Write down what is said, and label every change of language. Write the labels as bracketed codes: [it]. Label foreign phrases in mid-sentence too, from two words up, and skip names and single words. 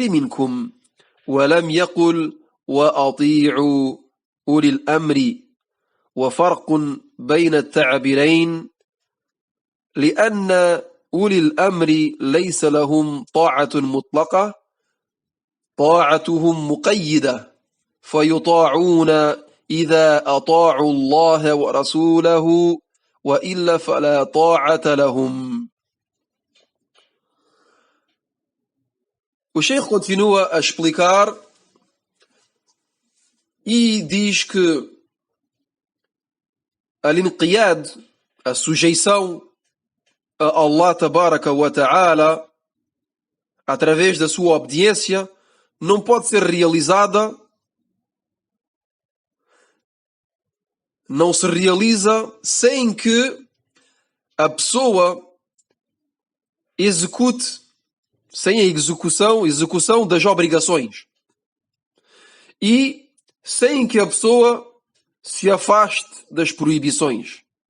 [ar] منكم ولم يقل وأطيعوا أولي الأمر وفرق بين التعبيرين لأن أولي الأمر ليس لهم طاعة مطلقة طاعتهم مقيدة فيطاعون إذا أطاعوا الله ورسوله وإلا فلا طاعة لهم. [pt] O Sheikh continua a explicar e diz que al-inqiyad, a sujeição a Allah [ar] تبارك وتعالى [pt] através da sua obediência não pode ser realizada, não se realiza sem que a pessoa execute, sem a execução das obrigações e sem que a pessoa se afaste das proibições.